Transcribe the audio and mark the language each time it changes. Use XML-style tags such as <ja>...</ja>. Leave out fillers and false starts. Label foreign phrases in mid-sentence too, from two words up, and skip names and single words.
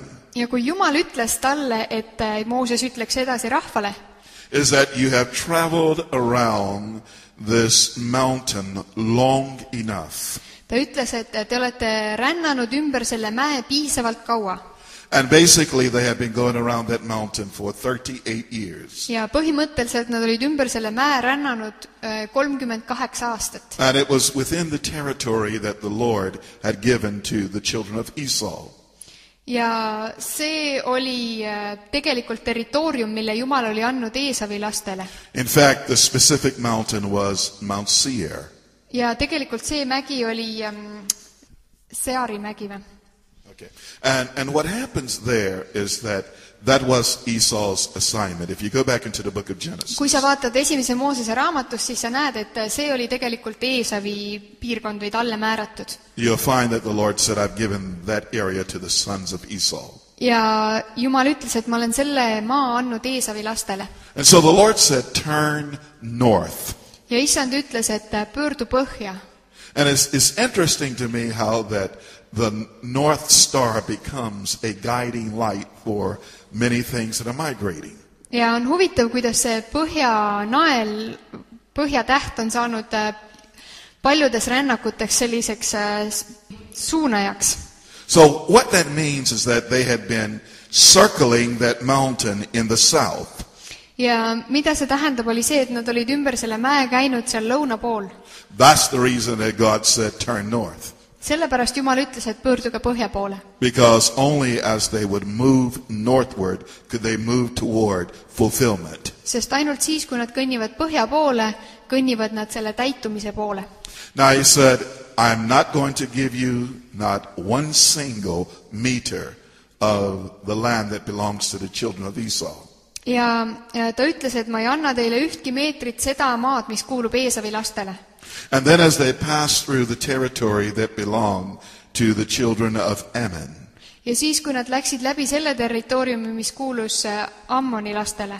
<et>Ja kui Jumal ütles talle, et Mooses ütleks edasi rahvale,</et> <en>is that you have traveled around this mountain long enough.</en> <et>ta ütles, et te olete rännanud ümber selle mäe piisavalt kaua.</et> <en>And basically they have been going around that mountain for 38 years.</en> <et>Ja põhimõtteliselt nad olid ümber selle mäe rännanud 38 aastat.</et> <en>And it was within the territory that the Lord had given to the children of Esau.</en> <et>Ja see oli tegelikult territoorium, mille Jumal oli andnud Eesavi lastele.</et> <en>In fact, the specific mountain was Mount Seir.</en> <et>Ja tegelikult see mägi oli Seari mägi või? Okay.</et> <en>And what happens there is that was Esau's assignment. If you go back into the book of Genesis.</en> <et>Kui sa vaatad esimese Moosese raamatust, siis sa näed, et see oli tegelikult Eesavi piirkond või talle määratud.</et> <en>You'll find that the Lord said, I've given that area to the sons of Esau.</en> <et>Ja Jumal ütles, et ma olen selle maa andnud Eesavi lastele.</et> <en>And so the Lord said, turn north.</en> <et>Ja Issand ütles, et pöördu põhja.</et> <en>And it's interesting to me how that the North Star becomes a guiding light for many things that are migrating.</en> <et>Ja on huvitav, kuidas see põhjanael, põhjatäht on saanud paljudes rännakuteks selliseks suunajaks.</et> <en>So what that means is that they had been circling that mountain in the south.</en> <et>Ja mida see tähendab, oli see, et nad olid ümber selle mäe käinud seal lõuna pool.</et> <en>That's the reason that God said turn north.</en> <et>Sellepärast Jumal ütles, et pöörduge põhja poole.</et> <en>Because only as they would move northward could they move toward fulfillment.</en> <et>Sest ainult siis, kui nad kõnnivad põhja poole, kõnnivad nad selle täitumise poole.</et> <en>Now he said, I'm not going to give you not one single meter of the land that belongs to the children of Esau.</en> <et>Ja ta ütles, et ma ei anna teile ühtki meetrit seda maad, mis kuulub Eesavi lastele.</et> <en>And then as they passed through the territory that belonged to the children of Ammon.</en> <et>Ja siis, kui nad läksid läbi selle territooriumi, mis kuulus Ammoni lastele.</et>